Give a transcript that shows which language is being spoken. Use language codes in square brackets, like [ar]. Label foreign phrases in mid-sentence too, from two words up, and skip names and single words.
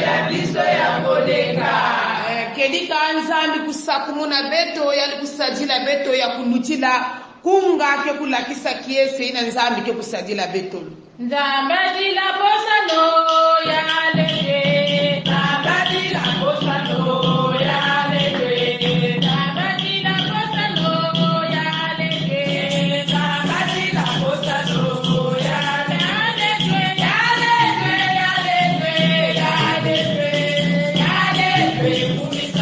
[ln] biso ya koleka. [ktu] Kedika nzambi kusakumuna beto yali kusajila beto ya kulutila kunga ke kulakisa kiese ina nzambi ke kusadila beto. [ln] Nzambe dila bosano ya leke. Nzambe dila bosano ya leke. Nzambe dila bosano ya leke. Nzambe dila bosano ya leke. Ya leke, ya leke, ya leke, ya leke, kumisa.